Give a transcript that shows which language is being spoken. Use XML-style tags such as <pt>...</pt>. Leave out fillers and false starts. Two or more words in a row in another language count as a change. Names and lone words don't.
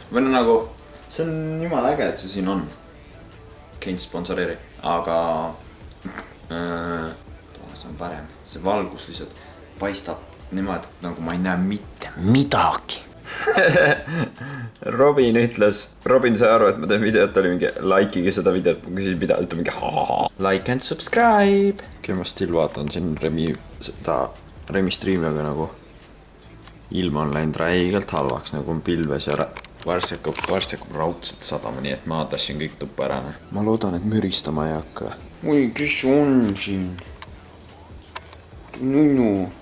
<et>Või nagu, see on jumala äge, et see siin on. Kein sponsoreeri, aga see on parem. See valgus lihtsalt paistab niimoodi, et nagu ma ei näe mitte midagi. Robin sai aru, et ma teen videot, oli mingi likeige seda videot, ma küsin mida, et mingi</et> <en>like and subscribe.</en> <et>Ma still vaatan siin Remi streami, aga nagu ilma on läinud räigelt halvaks, nagu on pilves ja varsti hakkab raudselt sadama, nii et ma tassin kõik tuppa ära. Ma loodan, et müristama ei hakka. Oi, kes on siin? Nunu.</et>